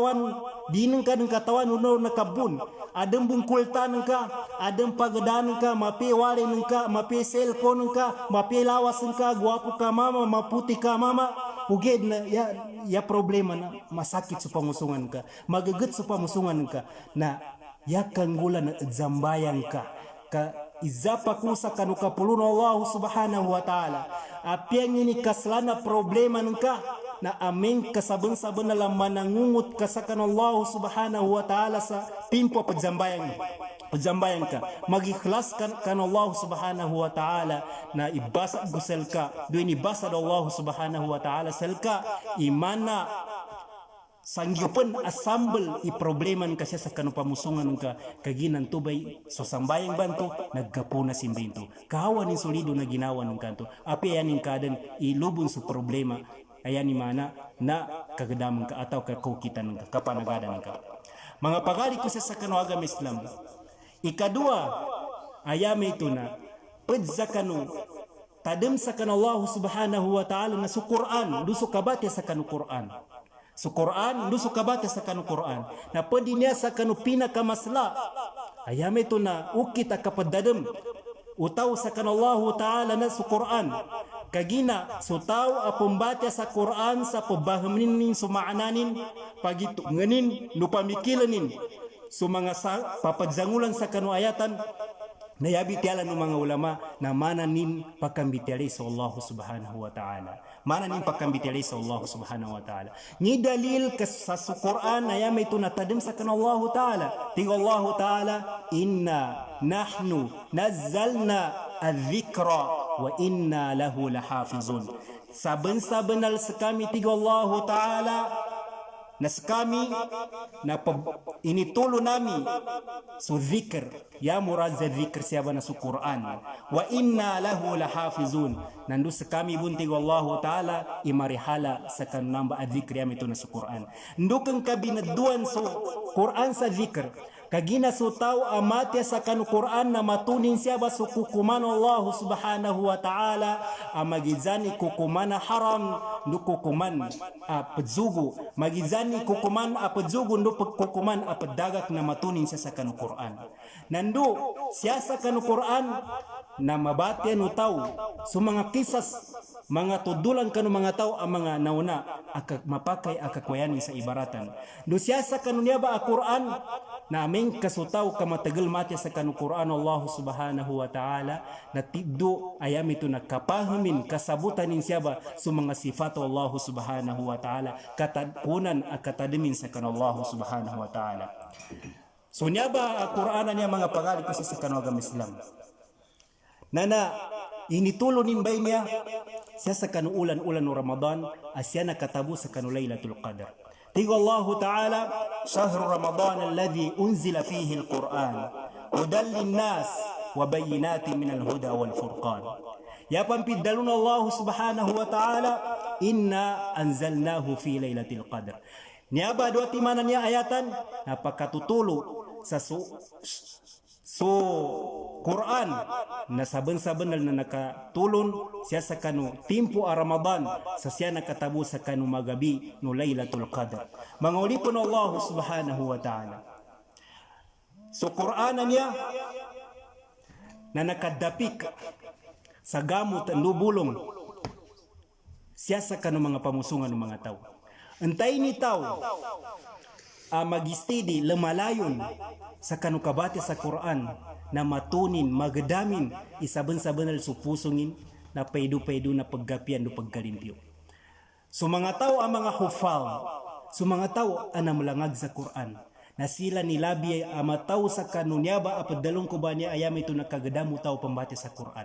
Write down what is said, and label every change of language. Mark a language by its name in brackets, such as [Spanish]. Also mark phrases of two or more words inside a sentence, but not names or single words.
[Maguindanaon] katawan uno na kabun adang bungkultan ka adang pagadanan ka mapiwalin ka mapi cellphone ka mapilawas ka guwapo ka mama maputi ka mama uged na ya problema na masakit sa pamusungan ka magagat sa pamusungan ka na ya kanggulan na zambayang ka izapa kusa kanu kapulun [Arabic] الله سبحانه وتعالى [Maguindanaon] apiang ini kaslana problema ka na aming kasaban-saban na lang manangungot ka sa kanu [Arabic] الله سبحانه وتعالى [Maguindanaon] sa timpo pagzambayang ka magikhlas kan [Arabic] الله سبحانه وتعالى [Maguindanaon] na ibasa gusel ka doon ibasa do Allah subhanahu wa ta'ala selka imana sangyupan assemble i-probleman kasi sa kanu pamusungan ka kaginan tubay so sambayang banto nagkapuna simbinto kahawan ni solido na ginawa ng kanto api yanin kadan ilubon sa problema ayan ni mana na kagadaman ka ataw kakukitan ka kapanagadan ka mga pagali ko sa kanu agama Islam ikadua ayame ito na pedza kanu tadem sa kanu [Arabic] الله سبحانه وتعالى [Maguindanaon] na su Quran duso kabate sa kanu Quran su Quran duso kabate sa kanu Quran na pwede niya sa kanu pinakamasla ayame ito na ukita kapadadem utaw sa kanu [Arabic] الله تعالى [Maguindanaon] na su Quran kagina sutaw apumbate sa Quran sa pabahamanin sumaananin pagito nganin lupamikilanin so mga papadzangulan sa kanu ayatan nayabi tiala ng mga ulama na mananin pakambitali sa [Arabic] الله سبحانه وتعالى [Maguindanaon] mananin pakambitali sa [Arabic] الله سبحانه وتعالى [Maguindanaon] ni dalil sa Quran na yamay ito natadim sa kanu [Arabic] الله تعالى [Maguindanaon] tiga [Arabic] الله تعالى إنا نحن نزلنا الذكر وإنا له لحافظون [Maguindanaon] saben-sabenal sa kami tiga [Arabic] الله تعالى [Maguindanaon] nas kami na initulo nami so dhikr ya murad za dhikr siya na su Quran [Arabic] وإنا له لحافظون [Maguindanaon] nandu sa kami bunti [Arabic] والله تعالى [Maguindanaon] imarihala sa kanamba adhikr ya mito na su Quran ndukang kabinaduan so Quran sa dhikr kagina su tau amatya sa kanu Quran na matunin siya ba su kukuman [Arabic] الله سبحانه وتعالى [Maguindanaon] amagizani kukuman haram ndu kukuman pedzugu magizani kukuman pedzugu ndu kukuman pedagak na matunin siya sa kanu Quran nandu siya sa kanu Quran na mabati nu tau su mga kisas mga tudulan kanu mga tau ang mga nauna mapakai akakwayani sa ibaratan ndu siya sa kanu niya ba Quran na aming kasutaw kamatagal mati sa kanu Quran [Arabic] الله سبحانه وتعالى [Maguindanaon] na tiddo ayam ito nakapahamin kasabutan nin siya ba sa mga sifat [Arabic] الله سبحانه وتعالى [Maguindanaon] katakunan at katadimin sa kanu [Arabic] الله سبحانه وتعالى. [Maguindanaon] So niya ba Quran niya mga pangalit kasi sa kanu agam Islam na initulo nimbay niya siya sa kanu ulan-ulan ng Ramadan asya nakatabu sa kanu Laylatul Qadr. [Arabic] Tigo الله تعالى، شهر رمضان الذي أنزل فيه القرآن، هدى للناس وبينات من الهدى والفرقان. [Maguindanaon] Yapan piddalun [Arabic] الله سبحانه وتعالى، إنا أنزلناه في ليلة القدر. [Maguindanaon] Niaba dua timanan niya ayatan, napakatutulo sa Quran na saben-saben na nakatulon siya sa kanu timpo a Ramadan sa siya nakatabo sa kanu magabi no Laylatul Qadr. Mga ulipon [Arabic] الله سبحانه وتعالى. [Maguindanaon] So Quran niya na nakadapik sa gamot nubulong siya sa kanu mga pamusungan ng mga tao. Antay ni tao magistidi lemalayon sa kanukabate sa Quran na matunin, magdamin, isaban-sabanal supusungin na paidu-paidu na paggapian do pagkalimpyo. So mga tao ang mga hufal, so mga tao ang namulangag sa Quran na sila nilabi ay amataw sa kanunyaba apadalong ko ba niya ayam ito nakagadamu tao pambate sa Quran.